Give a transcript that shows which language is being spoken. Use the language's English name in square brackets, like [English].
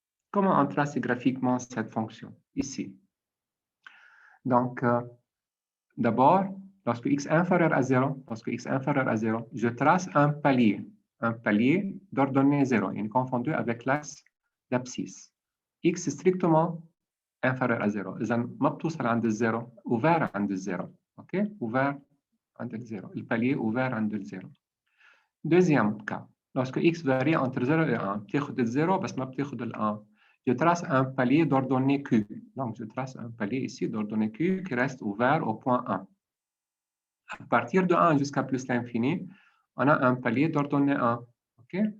[French] Comment on trace graphiquement cette fonction? Ici. Donc, d'abord, lorsque x est inférieur à 0, je trace un palier d'ordonnée 0, confondu avec l'axe d'abscisse. X est strictement inférieur à 0. [Arabic] إذا ما بتوصل عند الزيرو, ouvert عند الزيرو. OK? Ouvert عند الزيرو. [French] Le palier ouvert عند الزيرو. Deuxième cas, lorsque x varie entre 0 et 1, [Arabic] بتاخد الزيرو بس ما بتاخد ال 1. [French] Je trace un palier d'ordonnée Q. Donc, je trace un palier ici d'ordonnée Q qui reste ouvert au point 1. À partir de 1 jusqu'à plus l'infini, on a un palier d'ordonnée 1. OK?